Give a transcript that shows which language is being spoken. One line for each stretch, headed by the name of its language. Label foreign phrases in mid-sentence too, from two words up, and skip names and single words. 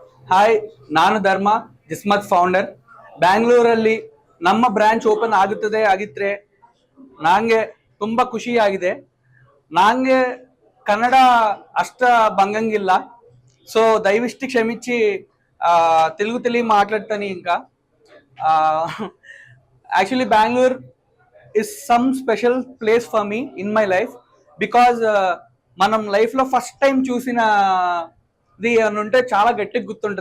Kannada: ಹಾಯ್, ನಾನು ಧರ್ಮ, ಜಿಸ್ಮತ್ ಫೌಂಡರ್. ಬ್ಯಾಂಗ್ಳೂರಲ್ಲಿ ನಮ್ಮ ಬ್ರಾಂಚ್ ಓಪನ್ ಆಗಿದ್ರೆ ನನಗೆ ತುಂಬಾ ಖುಷಿಯಾಗಿದೆ. ನನಗೆ ಕನ್ನಡ ಅಷ್ಟ ಬಂಗಂಗಿಲ್ಲ,
Telugu: సో దయవిష్టి క్షమించి తెలుగు మాట్లాడతాను. ఇంకా యాక్చువల్లీ బెంగళూరు
English: is some special place for me in my life,
Telugu: బికాజ్ మనం లైఫ్లో
English: first time
Telugu: చూసిన ఇది అని ఉంటే చాలా గట్టిగా గుర్తుంటుంది.